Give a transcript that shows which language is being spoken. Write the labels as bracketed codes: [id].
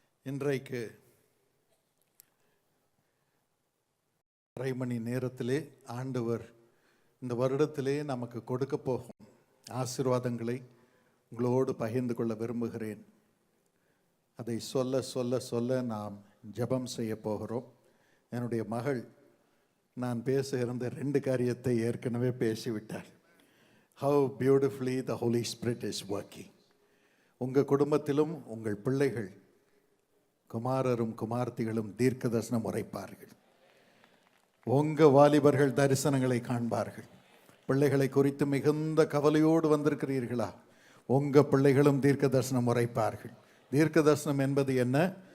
[ta] இன்றைக்கு அரை மணி நேரத்திலே ஆண்டவர் இந்த வருடத்திலே நமக்கு கொடுக்க போகும் ஆசீர்வாதங்களை உங்களோடு பகிர்ந்து கொள்ள விரும்புகிறேன். அதை சொல்ல சொல்ல சொல்ல நாம் ஜெபம் செய்ய போகிறோம். என்னுடைய மகள் நான் பேச இருந்த 2 காரியத்தை ஏற்கனவே பேசிவிட்டார். [en] How beautifully the Holy Spirit is working. [ta] உங்கள் குடும்பத்திலும் உங்கள் பிள்ளைகள் குமாரரும் குமார்த்திகளும் தீர்க்க தரிசனம் உரைப்பார்கள். உங்கள் வாலிபர்கள் தரிசனங்களை காண்பார்கள். பிள்ளைகளை குறித்து மிகுந்த கவலையோடு வந்திருக்கிறீர்களா? உங்கள் பிள்ளைகளும் தீர்க்க தரிசனம் உரைப்பார்கள். தீர்க்க தரிசனம் என்பது என்ன?